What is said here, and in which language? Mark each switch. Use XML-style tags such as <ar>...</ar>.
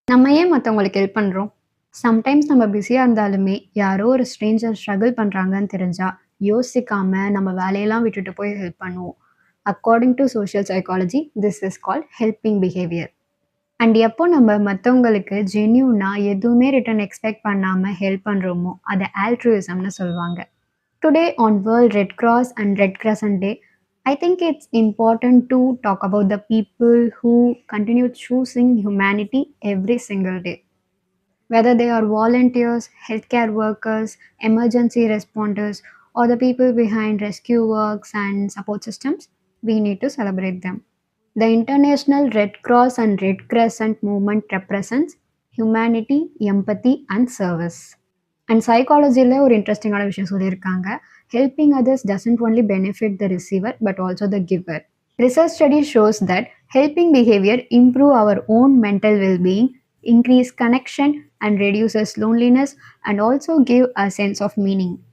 <ta>நம்ம ஏன் மத்தவங்களுக்கு ஹெல்ப் பண்றோம்? சம்டைம்ஸ் நம்ம பிஸியா இருந்தாலுமே, யாரோ ஒரு ஸ்ட்ரேஞ்சர் ஸ்ட்ரகிள் பண்றாங்கன்னு தெரிஞ்சா, யோசிக்காம நம்ம வேலையெல்லாம் விட்டுட்டு போய் ஹெல்ப் பண்ணுவோம்.</ta> <en>According to social psychology, this is called helping behaviour.</en> <ta>And எப்போ நம்ம மத்தவங்களுக்கு ஜென்யூனா எதுவுமே ரிட்டர்ன் எக்ஸ்பெக்ட் பண்ணாம ஹெல்ப் பண்றோமோ, அத ஆல்ட்ருயிசம்னு சொல்லுவாங்க.</ta> <en>Today on World Red Cross and Red Crescent Day, I think it's important to talk about the people who continue choosing humanity every single day. Whether they are volunteers, healthcare workers, emergency responders, or the people behind rescue works and support systems, we need to celebrate them. The International Red Cross and Red Crescent movement represents humanity, empathy, and service.</en> <ta>And சைக்காலஜியில் ஒரு இன்ட்ரெஸ்டிங்கான விஷயம் சொல்லியிருக்காங்க.</ta> <en>Helping others doesn't only benefit the receiver but also the giver. Research study shows that helping behaviour improve our own mental wellbeing, increase connection and reduces loneliness and also give a sense of meaning.</en>